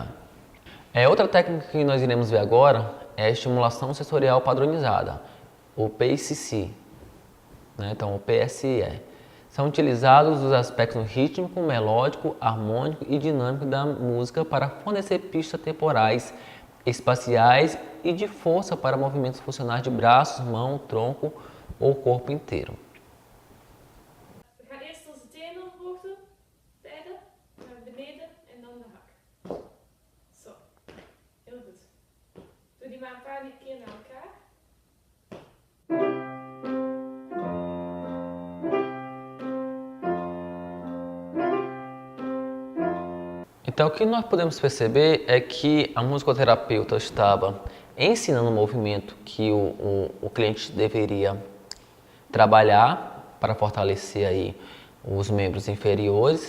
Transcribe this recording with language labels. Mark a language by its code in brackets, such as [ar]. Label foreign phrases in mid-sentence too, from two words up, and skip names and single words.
[pt] Outra técnica que nós iremos ver agora é a estimulação sensorial padronizada, o PSC, né? Então, o PSE. São utilizados os aspectos rítmico, melódico, harmônico e dinâmico da música para fornecer pistas temporais, espaciais e de força para movimentos funcionais de braços, mão, tronco ou corpo inteiro. [nl] We gaan eerst onze tenen omhoog doen, beide, naar beneden en dan de hak. Zo, heel goed. Doe die maar een paar keer naar elkaar. [pt] Então, o que nós podemos perceber é que a musicoterapeuta estava ensinando o movimento que o cliente deveria trabalhar para fortalecer aí os membros inferiores.